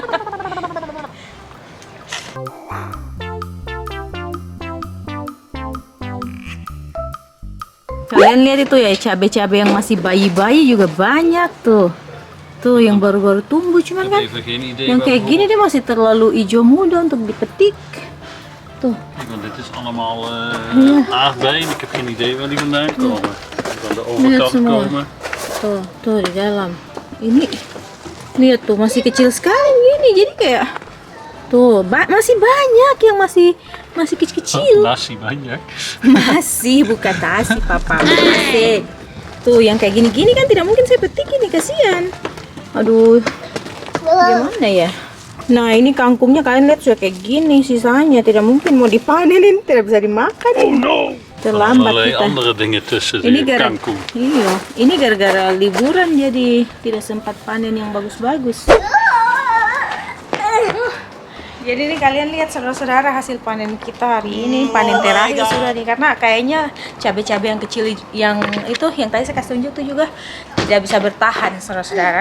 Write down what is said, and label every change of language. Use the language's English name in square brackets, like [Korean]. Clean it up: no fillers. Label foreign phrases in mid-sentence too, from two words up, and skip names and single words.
[Indonesian] Kalian lihat itu ya, cabai-cabai yang masih bayi-bayi juga banyak tuh. Tuh yang baru-baru tumbuh, cuman kan yang kayak gini dia masih terlalu hijau muda untuk dipetik. Tuh. [Dutch] Want dit is allemaal aardbeien. Ik heb geen idee waar die vandaan komen. Van de [Indonesian] Lihat [Dutch] overkant [Indonesian] semua. [Dutch] komen. [Indonesian] Tuh di dalam. Ini lihat tuh masih kecil sekali ini. Jadi kayak Tuh, masih banyak yang masih kecil-kecil. Nasi banyak. Masih bukan nasi, Papa. Masih. Tuh, yang kayak gini-gini kan tidak mungkin saya petik ini, kasihan. Aduh, gimana ya? Nah, ini kangkungnya kalian lihat sudah kayak gini sisanya. Tidak mungkin mau dipanenin, tidak bisa dimakan. [English] Oh no. [Indonesian] Terlambat [Dutch] Allerlei [Indonesian] kita. [Dutch] andere dingen tussen [Indonesian] Ini [Dutch] die kangkung. [Indonesian] Iya, ini gara-gara liburan jadi tidak sempat panen yang bagus-bagus. Jadi nih kalian lihat saudara-saudara hasil panen kita hari ini, panen terakhir sudah nih, karena kayaknya cabai-cabai yang kecil yang itu yang tadi saya kasih tunjuk tuh juga tidak bisa bertahan saudara-saudara.